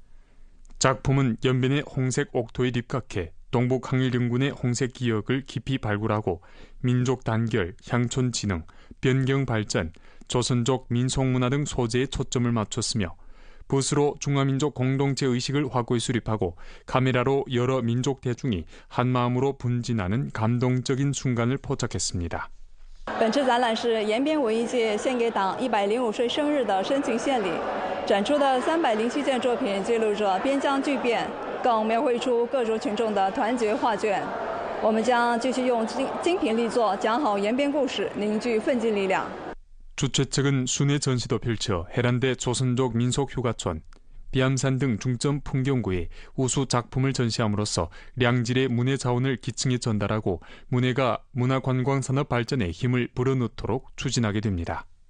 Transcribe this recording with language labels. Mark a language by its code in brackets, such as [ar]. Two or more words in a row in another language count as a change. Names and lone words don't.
[ko] 작품은 연변의 홍색 옥토에 입각해 동북 항일연군의 홍색 기억을 깊이 발굴하고 민족 단결, 향촌 진흥, 변경 발전, 조선족 민속문화 등 소재에 초점을 맞췄으며 붓으로 중화민족 공동체 의식을 확고히 수립하고 카메라로 여러 민족 대중이 한마음으로 분진하는 감동적인 순간을 포착했습니다. [zh] 本次展览是延边文艺界献给党105岁生日的深情献礼，展出的307件作品记录着边疆巨变，更描绘出各族群众的团结画卷。我们将继续用精品力作讲好延边故事，凝聚奋进力量。 [ko] 주최 측은 순회 전시도 펼쳐 해란대 조선족 민속휴가촌, 비암산 등 중점 풍경구에 우수 작품을 전시함으로써 량질의 문예 자원을 기층에 전달하고 문예가 문화관광산업 발전에 힘을 불어넣도록 추진하게 됩니다.